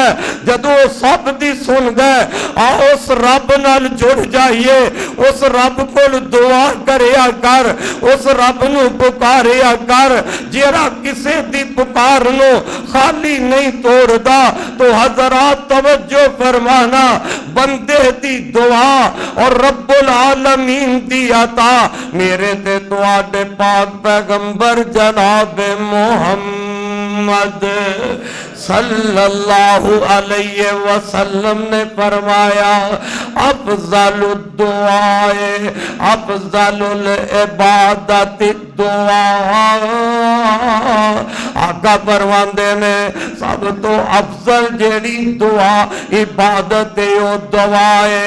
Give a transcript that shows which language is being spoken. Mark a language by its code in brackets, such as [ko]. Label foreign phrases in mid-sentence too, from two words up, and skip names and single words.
[pa] جدوں سب دی سندا آؤ اس رب نال جڑ جائیے، اس رب کول دعا کریا کر، اس رب نوں پکاریا کر جیہڑا کسے دی پکار نوں خالی نہیں توڑدا. تو حضرات توجہ فرمانا، بندے دی دعا اور [ar] رب العالمين [pa] دی عطا میرے تے تہاڈے پاک پیغمبر جناب محمد [ar] صلى الله عليه وسلم [pa] نے فرمایا [ar] أفضل الدعاء أفضل العبادة دعاء. [pa] آقا فرماندے نے سب توں افضل جیہڑی دعا عبادت ہے وہ دعا ہے.